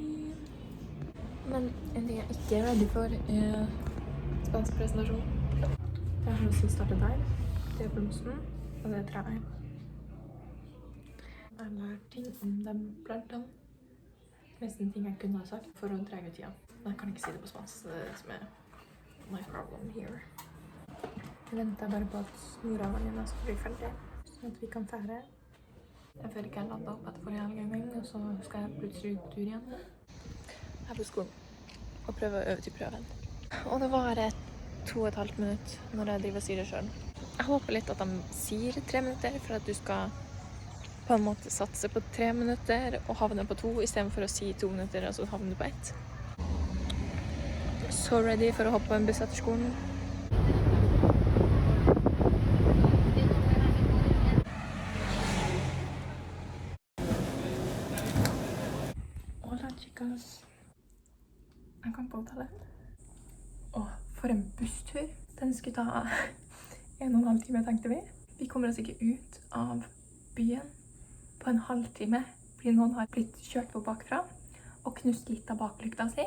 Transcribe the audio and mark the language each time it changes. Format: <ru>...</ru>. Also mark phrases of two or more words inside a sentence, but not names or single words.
<no>Men en ting jeg ikke er ready for er spansk presentasjon. Det er som startet der. Det er blomsten, og det er treet. Jeg har lært ting om dem plantene. Nesten ting jeg kunne ha sagt for å dra ut tida. Men jeg kan ikke si det på spansk, så det er det som er</no> <en>my problem here.</en> <no>Jeg venter bare på at Nora-venninna skal bli ferdig, sånn at vi kan fære. Jeg føler ikke jeg landet opp etter forrige helg en gang, og så skal jeg plutselig ut på tur igjen. Jeg er på skolen og prøver å øve til prøven. Og det var 2,5 minutter når jeg driver og sier det selv. Jeg håper litt at de sier 3 minutter for at du skal på en måte satse på 3 minutter og havne på 2 i stedet for å si 2 minutter og så havne på 1. Så ready for å hoppe på en buss etter skolen.</no> <es>Hola chicas.</es> <no>Jeg kan påtale. Åh, for en busstur. Den skulle ta 1,5 time, tenkte vi. Vi kommer oss ikke ut av byen på en halvtime, fordi noen har blitt kjørt på bakfra og knust litt av baklykta si.</no>